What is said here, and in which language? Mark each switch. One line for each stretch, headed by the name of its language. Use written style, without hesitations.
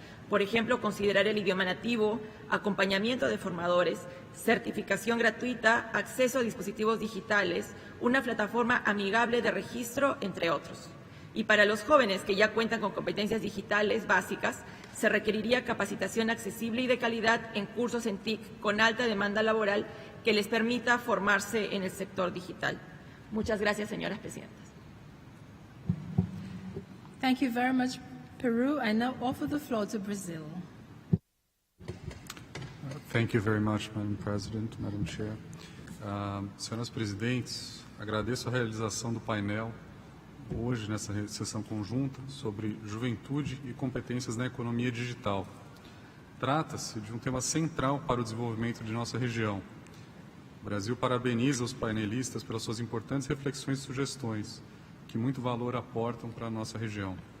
Spanish: Por ejemplo, considerar el idioma nativo, acompañamiento de formadores, certificación gratuita, acceso a dispositivos digitales, una plataforma amigable de registro, entre otros. Y para los jóvenes que ya cuentan con competencias digitales básicas, se requeriría capacitación accesible y de calidad en cursos en TIC con alta demanda laboral que les permita formarse en el sector digital. Muchas gracias, señoras presidentas.
English: Thank you very much, Peru. I now offer the floor to Brazil. Thank you very much, Madam President, Madam Chair.
Portuguese: Senhoras presidentes, agradeço a realização do painel hoje nessa sessão conjunta sobre juventude e competências na economia digital. Trata-se de um tema central para o desenvolvimento de nossa região. O Brasil parabeniza os painelistas pelas suas importantes reflexões e sugestões, que muito valor aportam para a nossa região.